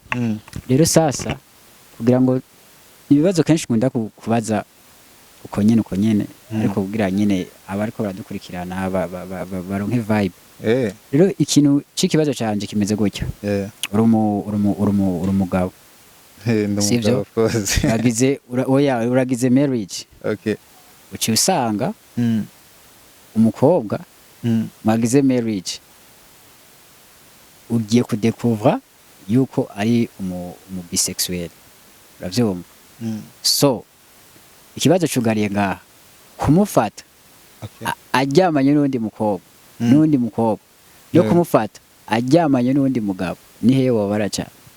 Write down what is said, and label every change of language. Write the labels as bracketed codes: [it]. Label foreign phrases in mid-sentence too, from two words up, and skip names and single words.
[rn] rero sasa kugira ngo ibibazo kenshi nkunda kubaza uko nyene ariko kugira nyene abariko baradukurikirana baronke vibe rero ikintu c'ikibazo canje kimeze gutyo uri umugabo sivyo uragize marriage uci usanga umukobwa mwagize marriage ugiye kudekuvra yuko ari umu bisexuel uravyumva so ikibazo cugariye ngaha kumufata aryamanye n'undi mukobwa n'undi mukobwa yo kumufata aryamanye n'undi mugabo ni hehe wabara cyane